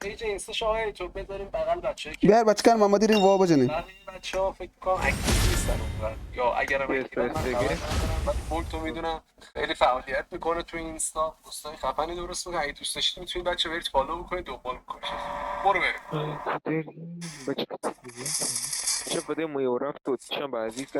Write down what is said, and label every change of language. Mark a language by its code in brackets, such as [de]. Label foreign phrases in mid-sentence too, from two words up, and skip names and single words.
[fa] پیج اینستاش آقای ایتور بذاریم بغل بچه‌ای که بیار بچه کن محمدی ریم وا بزنیم. بقیه بچه‌ها فکر کنم اکتیو نیستن اونور، یا اگرم اکتیو من خبر ندارم، ولی بولتو میدونم خیلی فعالیت میکنه تو اینستا، دوستای خفنی درست میکنه. اگه دوست داشتید میتونید بچه برید فالو بکنید، دنبال بکنید. برو بریم. [pt] Poderia, bate-papo, já podemos ir orar todos, chama a